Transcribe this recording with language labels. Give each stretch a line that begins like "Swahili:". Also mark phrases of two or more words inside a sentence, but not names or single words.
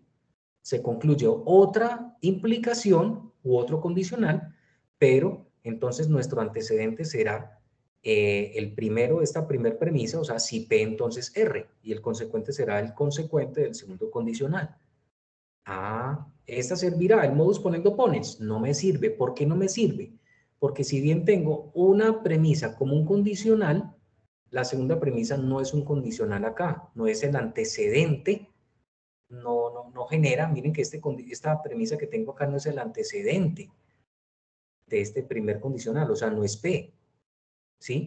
Spanish: Se concluye otra implicación u otro condicional, pero entonces nuestro antecedente será el primero, esta primera premisa, o sea, si P entonces R, y el consecuente será el consecuente del segundo condicional. Ah, esta servirá, el
Latin: modus ponendo ponens,
Spanish: no me sirve. ¿Por qué no me sirve? Porque si bien tengo una premisa como un condicional, la segunda premisa no es un condicional acá, no es el antecedente, no genera, miren que esta premisa que tengo acá no es el antecedente de este primer condicional, o sea, no es P, ¿sí?